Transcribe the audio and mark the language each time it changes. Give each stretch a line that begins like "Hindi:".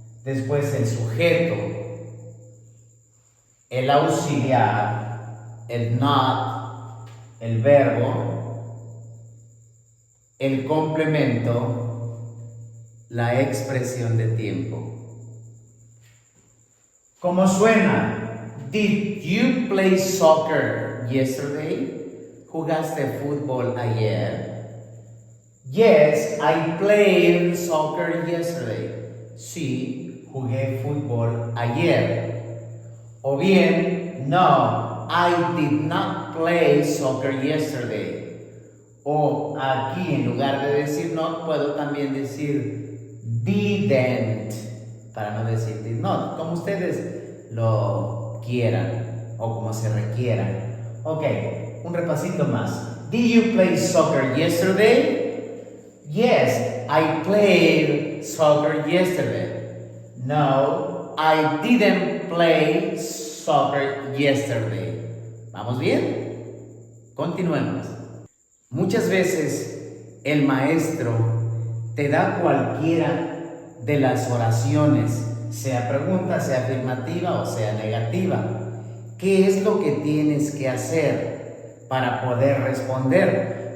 Spanish: Después el sujeto, el auxiliar, el not, el verbo, el complemento, la expresión de tiempo. ¿Cómo suena?
English: Did you play soccer yesterday?
Spanish: ¿Jugaste fútbol ayer?
English: Yes, I played soccer yesterday.
Spanish: Sí, jugué fútbol ayer. O bien, no,
English: I did not play soccer yesterday.
Spanish: O aquí, en lugar de decir not, puedo también decir didn't, para no decir did not, como ustedes lo quieran o como se requieran. Ok, un repasito más.
English: Did you play soccer yesterday? Yes, I played soccer yesterday. No, I didn't play soccer yesterday.
Spanish: ¿Vamos bien? Continuemos. Muchas veces el maestro te da cualquiera de las oraciones, sea pregunta, sea afirmativa o sea negativa. ¿Qué es lo que tienes que hacer para poder responder?